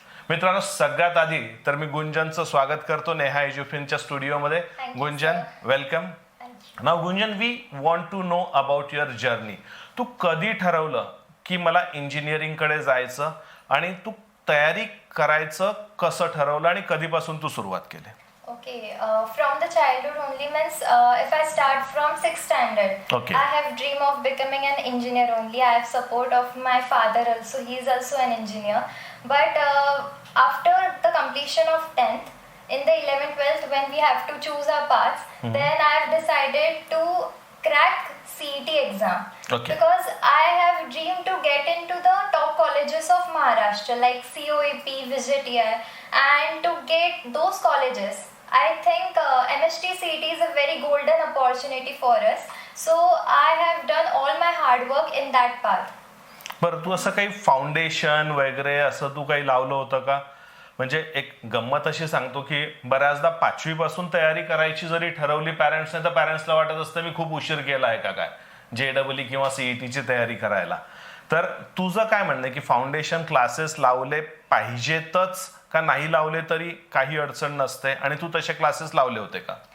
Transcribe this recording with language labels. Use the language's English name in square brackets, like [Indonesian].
[Marathi] मित्रांनो, सगळ्यात आधी तर मी गुंजनचं स्वागत करतो नेहा एज्युफिनच्या स्टुडिओमध्ये. [English] Gunjan, welcome. नाव Gunjan, we want to know about your journey. [Marathi] तू कधी ठरवलं की मला इंजिनिअरिंगकडे जायचं आणि तू तयारी करायचं कसं ठरवलं आणि कधीपासून तू सुरुवात केली? [English] Okay, from the childhood only means if I start from 6th standard, Okay. I have dream of becoming an engineer only. I have support of my father also. He is also an engineer. But after the completion of 10th, in the 11th, 12th, when we have to choose our paths, then I have decided to crack CET exam. Okay. Because I have dream to get into the top colleges of Maharashtra like COEP, VJTI, and to get those colleges, I think MST CET is a very golden opportunity for us. So I have done all my hard work in that path. [Marathi] बरं, तू असं काही foundation वगैरे असं तू काही लावलं होतं का? म्हणजे एक गंमत अशी सांगतो की बऱ्याचदा 5वी पासून तयारी करायची जरी ठरवली पॅरेंट्सने, तर पॅरेंट्सला वाटत असतं मी खूप उशीर केला आहे का काय जेडब्ल्यू किंवा सीईटीची तयारी करायला. तर तुझं काय म्हणणं आहे की फाउंडेशन क्लासेस लावले पाहिजेतच का नाही लावले तरी काही अडचण नसते, आणि तू तसे क्लासेस लावले होते का?